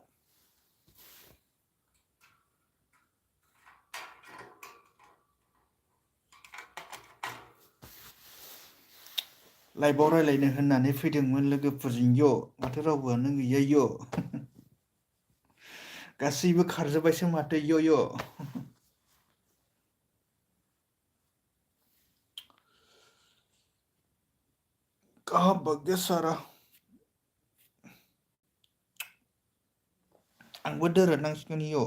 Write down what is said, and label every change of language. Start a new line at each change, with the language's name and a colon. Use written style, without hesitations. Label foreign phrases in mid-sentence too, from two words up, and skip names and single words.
Bodo: लाइभआव रायलायनो होननानै फैदोंमोन लोगोफोरजों माथो रावबोआनो गैया गासैबो खारजोब्बायसो माथो
Hindi: कहाँ भाग गया सारा
Bodo: आंबो दोरोदनांसिगोन